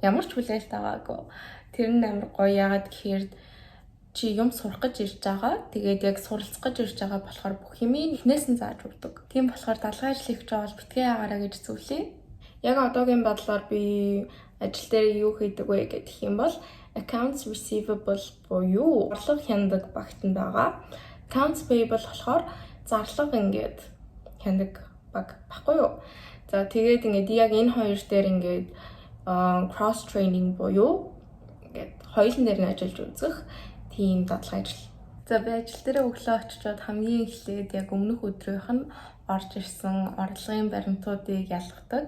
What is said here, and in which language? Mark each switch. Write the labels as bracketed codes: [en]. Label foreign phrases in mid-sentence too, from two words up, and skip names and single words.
[mn] Ямар ч хүлээлт байгаагүй. Тэр нь амар гоё яагаад гэхээр чи юм сурах гэж ирж байгаа. Тэгээд яг суралцах гэж ирж байгаа болохоор бүх юмыг эхнээс нь зааж өгдөг. Тийм болохоор дадлага ажил хийж байгаа бол битгий агаараа гэж зөвлөе. Яг одоогийн бодлоор би ажил дээр юу хийдэг вэ гэх юм бол [en] accounts receivable [mn] буюу орлого хяндаг багт нь байгаа. [en] Accounts payable [mn] болохоор зарлага ингээд хяндаг баг баггүй юу? За тэгээд ингээд яг энэ хоёр дээр ингээд [en] cross training [mn] буюу ингээд хоёулын дээр нь ажиллаж үзэх тийм дадлага ажил. За би ажил дээр өглөө очичоод хамгийн эхлээд яг өмнөх өдрийнх нь орж ирсэн орлогын баримтуудыг ялгадаг.